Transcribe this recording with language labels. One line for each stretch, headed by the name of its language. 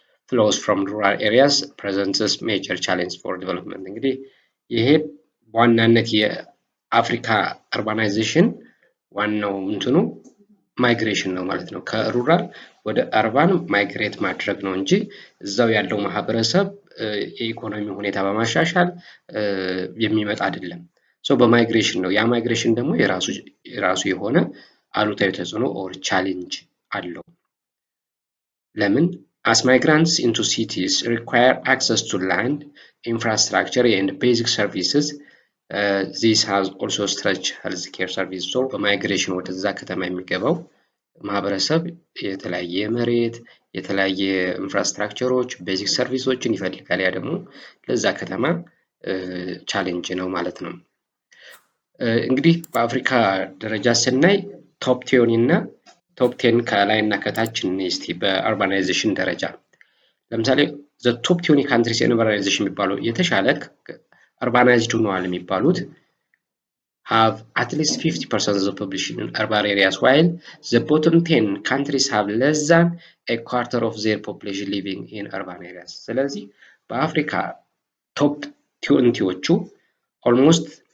English: flows from rural areas presents major challenge for development
Amharic: እንግዲህ ይሄ በዋናነት የአፍሪካ urbanization ዋናው እንትኑ ማይግሬሽን ነው ማለት ነው። ከሩራል ወደ አርባን ማይግሬት ማድረግ ነው እንጂ እዛው ያለው ማህበረሰብ የኢኮኖሚ ሁኔታ በማሻሻል የሚመጣ አይደለም። በማይግሬሽን ነው። ያ ማይግሬሽን ደግሞ የራሱ የሆነ አሉታዊ ተጽዕኖ ኦር ቻሌንጅ አለው። ለምን?
English: As migrants into cities require access to land, infrastructure and basic services, this has also stretched healthcare services.
Amharic: በማይግሬሽን ወደዛ ከተማ የሚገባው ማህበረሰብ የተለያየ መሬት፣ የተለያየ ኢንፍራስትራክቸሮች፣ ቤዚክ ሰርቪሶችን ይፈልጋል። ያ ደግሞ ለዛ ከተማ ቻሌንጅ ነው ማለት ነው። እንግዲህ በአፍሪካ ደረጃ ስናይ ቶፕ 10 እና ቶፕ 10 ከላይ እና ከታች እስቲ በአርባናይዜሽን ደረጃ ለምሳሌ
English: the top 20 countries in urbanization
Amharic: የሚባለው የተሻለ
English: urbanized
Amharic: ሆነዋል የሚባሉት
English: have at least 50% of the population in urban areas while the bottom 10 countries have less than a quarter of their population living in urban areas።
Amharic: ስለዚህ በአፍሪካ ቶፕ 20ዎቹ ኦልሞስት